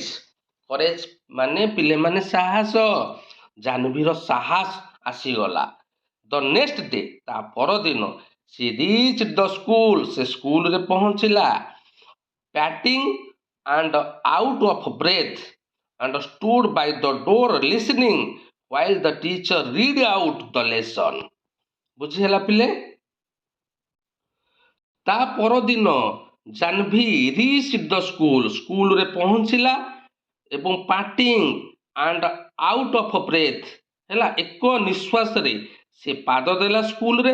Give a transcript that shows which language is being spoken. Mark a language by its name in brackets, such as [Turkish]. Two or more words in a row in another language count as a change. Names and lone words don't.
[Odia] କରେଜ ମାନେ ପିଲେମାନେ ସାହସ। ଜାହ୍ନବୀର ସାହସ ଆସିଗଲା। [English] the next day, [Odia] ତା ପରଦିନ [English] she reach the school, [Odia] ସେ ସ୍କୁଲରେ ପହଞ୍ଚିଲା। [English] panting and out of breath and stood by the door listening while the teacher read out the lesson। [Odia] ବୁଝିହେଲା ପିଲେ? ତା ପରଦିନ ଜାହ୍ନବୀ [English] reached the school, [Odia] ସ୍କୁଲରେ ପହଞ୍ଚିଲା ଏବଂ [English] panting and out of breath [Odia] ହେଲା, ଏକ ନିଶ୍ୱାସରେ ସେ ପାଦ ଦେଲା ସ୍କୁଲରେ।